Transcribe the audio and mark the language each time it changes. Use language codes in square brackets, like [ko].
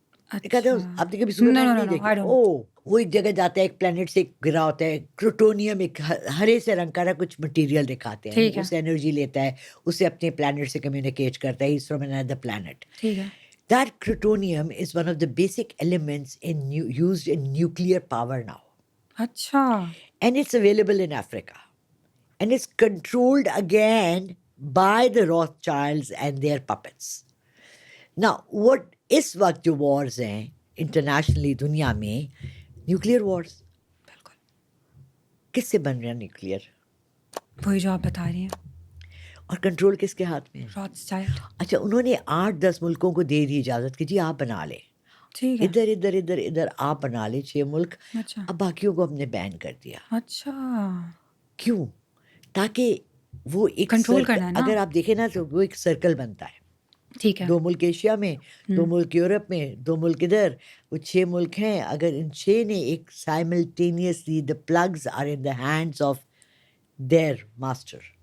[ur] آپ نے کبھی سپر مین نہیں دیکھا؟ وہ ایک جگہ جاتا ہے, ایک پلانٹ سے گرا ہوتا ہے کروٹونیم, ایک ہرے سے رنگ کا کچھ مٹیریل دکھاتے ہیں, اس انرجی لیتا ہے, اسے اپنے پلانٹ سے کمیونیکیٹ کرتا ہے, from another plant. [en] That plutonium is one of the basic elements used in nuclear power now. [ur] اچھا. [en] And it's available in Africa. And it's controlled again by the Rothschilds and their puppets. Now, what [ur] اس وقت جو wars ہیں internationally دنیا میں, nuclear wars. بالکل. کس سے بن رہا ہے نیوکلیئر؟ وہی جو آپ بتا رہی ہیں. اور کنٹرول کس کے ہاتھ میں؟ [en] Rothschild. [ur] اچھا, انہوں نے 8-10 ملکوں کو دے دی اجازت کہ جی آپ بنا لیں, ادھر ادھر ادھر ادھر آپ بنا لیں 6 ملک. اب باقیوں کو ہم نے بین کر دیا. اچھا. کیوں؟ تاکہ وہ ایک کنٹرول کرنا ہے نا. اگر آپ دیکھیں نا تو وہ ایک سرکل بنتا ہے. ٹھیک ہے. 2 ملک ایشیا میں, 2 ملک یورپ میں, 2 ملک ادھر, وہ 6 ملک ہیں. اگر ان 6 نے ایک simultaneously [en] the plugs are in the hands of their master.